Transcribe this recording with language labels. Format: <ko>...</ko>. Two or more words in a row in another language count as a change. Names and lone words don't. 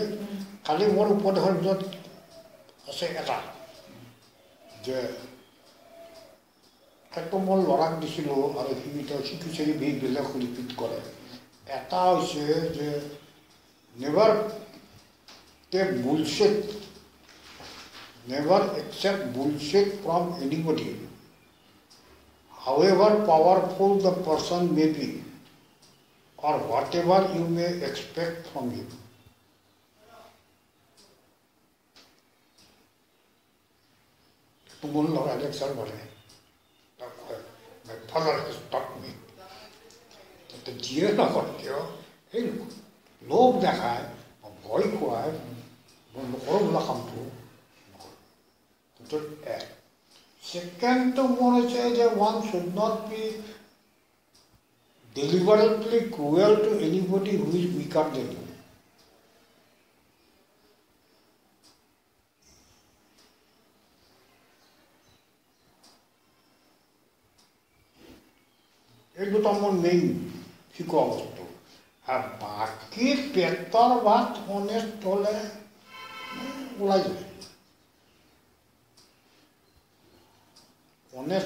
<as>খালি মোৰ উপদেশৰ ভিতৰত আছে এটা, যে সেইটো মই ল'ৰাক দিছিলোঁ আৰু সি শিকিছে, বেলেগ ৰিপিট কৰে। এটা হৈছে যে</as> <en>never take bullshit, never accept bullshit from anybody, however powerful the person may be or whatever you may expect from him.</en> <as>মোৰ ল'ৰা লেকচাৰ কৰে,</as> <en>my father has taught me.</en> <as>যিয়ে নকৰে কিয় সেই লোভ দেখায়, ভয় খুৱাই মই নকৰোঁ বোলা কামটো নকৰোঁ।</as> <en>Second, one is that one should not be deliberately cruel to anybody who is weaker than you.</en> <as>এই দুটা মোৰ মেইন শিকোৱা বস্তু আৰু বাকী পেটৰ ভাত অনেষ্ট হ'লে ওলাই যায় অনেষ্ট</as>